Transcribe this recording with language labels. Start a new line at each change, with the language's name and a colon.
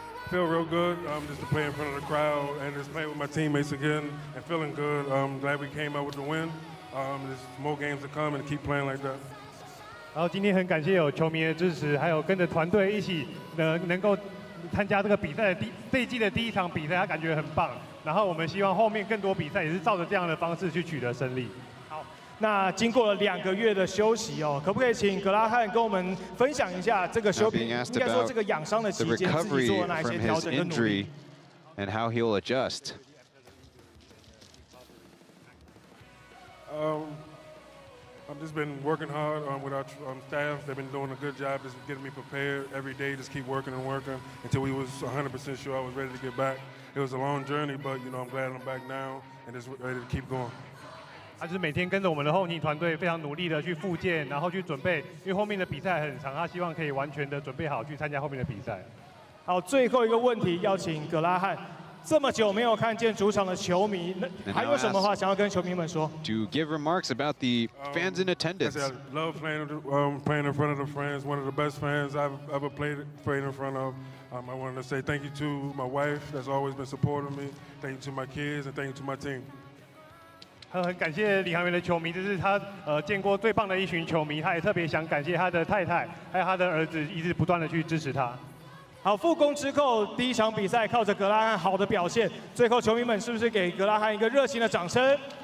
English: Feel real good just to play in front of the crowd and just play with my teammates again and feeling good. Glad we came out with the win. There's more games to come and keep playing like that.
Chinese: 然后今天很感谢有球迷的支持，还有跟着团队一起能够参加这个比赛的这一季的第一场比赛，他感觉很棒。然后我们希望后面更多比赛也是照着这样的方式去取得胜利。好，那经过了2个月的休息哦，可不可以请格拉汉跟我们分享一下这个休应该说这个养伤的期间自己做了哪一些调整跟努力？
English: and how he'll adjust. I've just been working hard with our staff. They've been doing a good job just getting me prepared every day. Just keep working and working until we was 100% sure I was ready to get back. It was a long journey, but I'm glad I'm back now and just ready to keep going.
Chinese: 他就是每天跟着我们的后勤团队非常努力的去复健，然后去准备，因为后面的比赛很长，他希望可以完全的准备好去参加后面的比赛。好，最后一个问题要请格拉汉。这么久没有看见主场的球迷，还有什么话想要跟球迷们说
English: ？To give remarks about the fans in attendance. I love playing in front of the fans. One of the best fans I've ever played in front of. I wanted to say thank you to my wife that's always been supporting me. Thank you to my kids and thank you to my team.
Chinese: 很感谢领航员的球迷，这是他见过最棒的一群球迷，他也特别想感谢他的太太还有他的儿子，一直不断的去支持他。好，复工之后第一场比赛靠着格拉汉好的表现，最后球迷们是不是给格拉汉一个热情的掌声？